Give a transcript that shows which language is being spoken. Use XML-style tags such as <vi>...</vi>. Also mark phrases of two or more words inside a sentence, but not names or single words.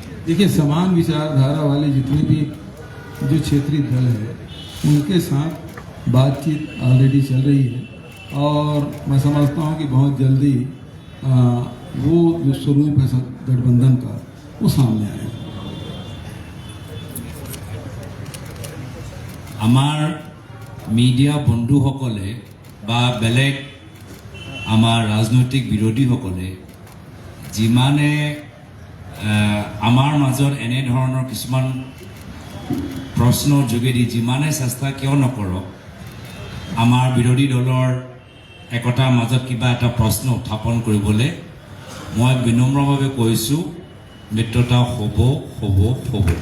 <hi>देखिए, समान विचारधारा वाले जितने भी जो क्षेत्रीय दल है उनके साथ बातचीत ऑलरेडी चल रही है और मैं समझता हूँ कि बहुत जल्दी वो जो स्वरूप है गठबंधन का वो सामने आएगा।</hi> <as>আমাৰ মিডিয়া বন্ধুসকলে বা বেলেগ আমাৰ ৰাজনৈতিক বিৰোধীসকলে যিমানে আমাৰ মাজত এনেধৰণৰ কিছুমান প্ৰশ্নৰ যোগেদি যিমানে চেষ্টা কিয় নকৰক আমাৰ বিৰোধী দলৰ একতাৰ মাজত কিবা এটা প্ৰশ্ন উত্থাপন কৰিবলৈ মই বিনম্ৰভাৱে কৈছোঁ, মিত্ৰতা হ'ব হ'ব হ'ব।</as>